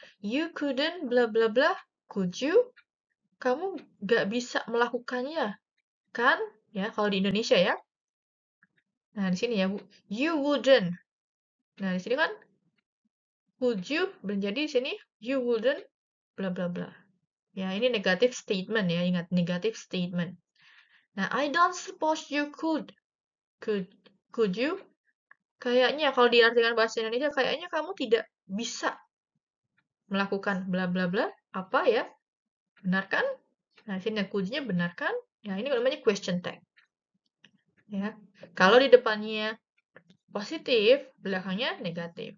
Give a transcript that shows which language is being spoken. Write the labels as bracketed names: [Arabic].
[English] You couldn't bla bla bla, could you? [Indonesian] Kamu gak bisa melakukannya, kan? Ya, kalau di Indonesia ya. Nah, di sini ya, you wouldn't. Nah, di sini kan would you menjadi di sini [English] you wouldn't bla bla bla. [Indonesian] Ya, ini [English] negative statement ya, ingat negative statement. Nah, I don't suppose you could. Could you? [Indonesian] Kayaknya kalau diartikan bahasa Indonesia, kayaknya kamu tidak bisa melakukan bla bla bla. Apa ya? Benar kan? Nah, sini could-nya benar kan? Ya, ini namanya question tag. Ya. Kalau di depannya positif, belakangnya negatif.